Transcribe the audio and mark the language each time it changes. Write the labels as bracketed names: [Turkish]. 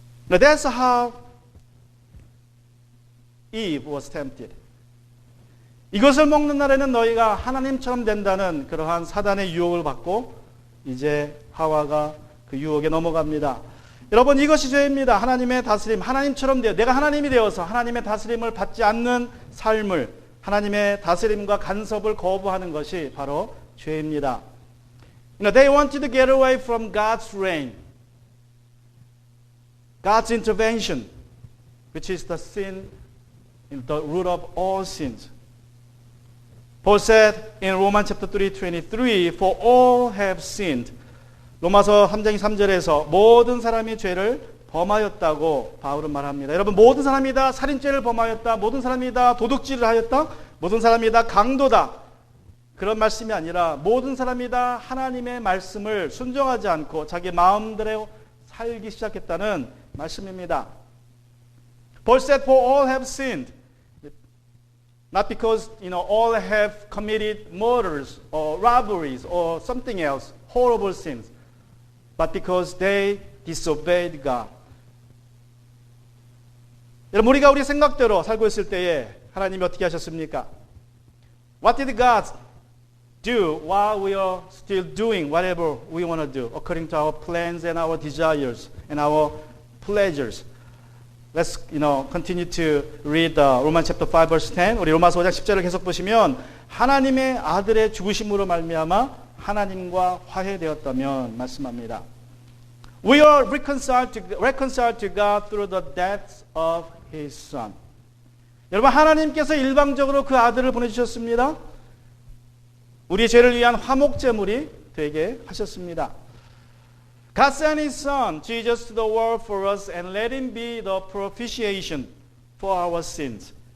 [English] Now that's how Eve was tempted. [Korean] 이것을 먹는 날에는 너희가 하나님처럼 된다는 그러한 사단의 유혹을 받고 이제 하와가 그 유혹에 넘어갑니다. 여러분, 이것이 죄입니다. 하나님의 다스림, 하나님처럼 되어 내가 하나님이 되어서 하나님의 다스림을 받지 않는 삶을, 하나님의 다스림과 간섭을 거부하는 것이 바로 죄입니다. [English] They wanted to get away from God's reign, God's intervention, which is the sin, the root of all sins. Paul said in Romans chapter 3:23, for all have sinned. [Korean] 로마서 3장 3절에서 모든 사람이 죄를 범하였다고 바울은 말합니다. 여러분, 모든 사람이 다 살인죄를 범하였다. 모든 사람이 다 도둑질을 하였다. 모든 사람이 다 강도다. 그런 말씀이 아니라 모든 사람이 다 하나님의 말씀을 순종하지 않고 자기 마음대로 살기 시작했다는 말씀입니다. [English] Paul said, for all have sinned. Not because, all have committed murders or robberies or something else, horrible sins, but because they disobeyed God. [Korean] 여러분, 우리가 우리 생각대로 살고 있을 때에 하나님이 어떻게 하셨습니까? [English] What did God do while we are still doing whatever we want to do according to our plans and our desires and our pleasures? Let's continue to read Romans chapter 5 verse 10. [Korean] 우리 로마서 5장 10절을 계속 보시면 하나님의 아들의 죽으심으로 말미암아 하나님과 화해되었다면 말씀합니다. [English] We are reconciled to God through the death of His Son. [Korean] 여러분 하나님께서 일방적으로 그 아들을 보내주셨습니다. 우리의 죄를 위한 화목제물이 되게 하셨습니다. [English] God sent His Son, Jesus, to the world for us and let Him be the propitiation for our sins.